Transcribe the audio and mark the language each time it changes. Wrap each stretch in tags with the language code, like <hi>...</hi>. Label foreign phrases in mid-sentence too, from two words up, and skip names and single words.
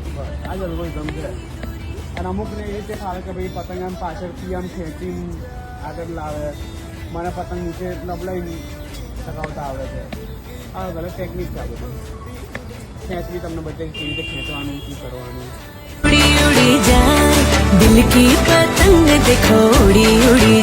<gu>બસ આ જ અલ્ગોરિધમ છે. અને અમુકને એ રીતે ફાવે કે ભાઈ પતંગ આમ પાછળથી આમ ખેંચીને આગળ લાવે, મને પતંગ નીચે લબડાઈને ચગાવતા આવડે છે. આ ગલત ટેકનિક છે. આ બધું ખેંચવી તમને બધે કેવી રીતે ખેંચવાનું, શું કરવાનું.</gu> <hi>उड़ी उड़ी जाए दिल की पतंग देखो उड़ी उड़ी</hi>